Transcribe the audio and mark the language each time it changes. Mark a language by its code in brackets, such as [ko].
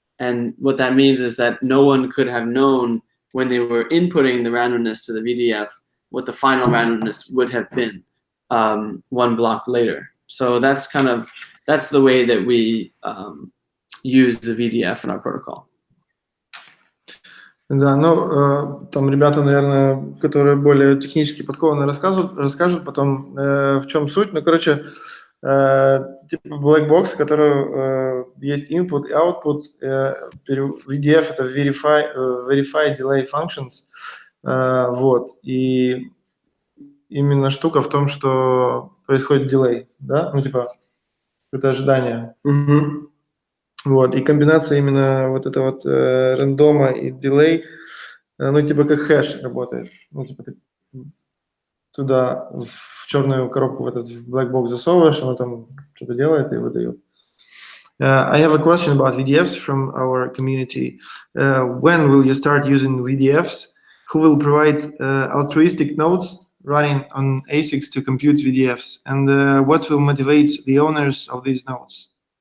[en] And what that means is that no one could have known when they were inputting the randomness to the VDF what the final randomness would have been one block later. So that's the way that we use the VDF in our protocol. [ru] Да, ну, там ребята, наверное, которые более технически подкованные, расскажут потом, в чем суть. Ну, короче, типа black box, в котором есть input и output. VDF – это verify delay functions. Вот. И именно штука в том, что происходит delay, да? Ну, типа, это ожидание. Вот, и комбинация именно вот этого вот рандома и delay, ну, типа как хэш работает. Ну, типа ты туда в черную коробку, в этот black box засовываешь, оно там что-то делает и выдает. [en] I have a question about VDFs from our community. When will you start using VDFs? Who will provide altruistic nodes running on ASICs to compute VDFs? And what will motivate the owners of these nodes?